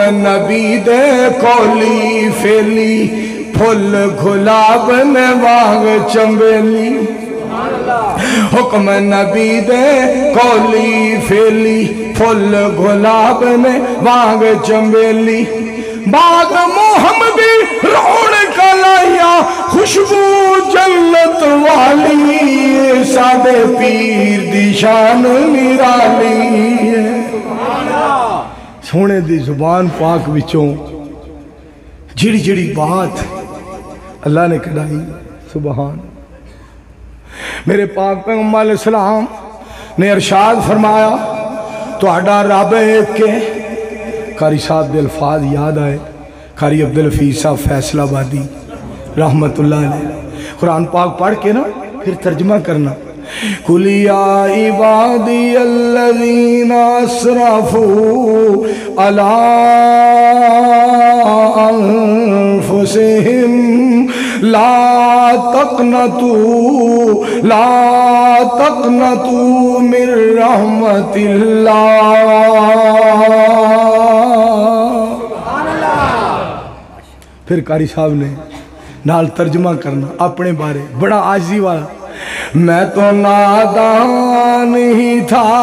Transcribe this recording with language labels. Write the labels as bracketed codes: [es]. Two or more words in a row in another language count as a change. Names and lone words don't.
[pa] نبی دے کولی فیلی، پھل گلاب نے واگ چنبیلی، حکم نبی دے کولی فیلی، پھل گلاب نے واگ چنبیلی، باغ محمدی رونق لایا خوشبو جنت والی، ساڑھے پیر دی شان نرالی ہے۔ سونے دی زبان پاک وچوں جڑی جڑی بات اللہ نے کڑائی، سبحان۔ میرے پاک پیغمبر [ar] علیہ السلام [pa] نے ارشاد فرمایا تو اڈا رب ایک کے قاری صاحب دے الفاظ یاد آئے، قاری عبدالحفیظ صاحب فیصلہ آبادی [ar] رحمت اللہ علیہ، [pa] قرآن پاک پڑھ کے نا پھر ترجمہ کرنا، [ar] قُلْ يَا عِبَادِيَ الَّذِينَ أَسْرَفُوا عَلَىٰ أَنفُسِهِمْ لا تقنطوا من رحمت اللہ۔ [pa] پھر قاری صاحب نے نال ترجمہ کرنا اپنے بارے بڑا عاجزی والا، [ur] میں تو نادان ہی تھا،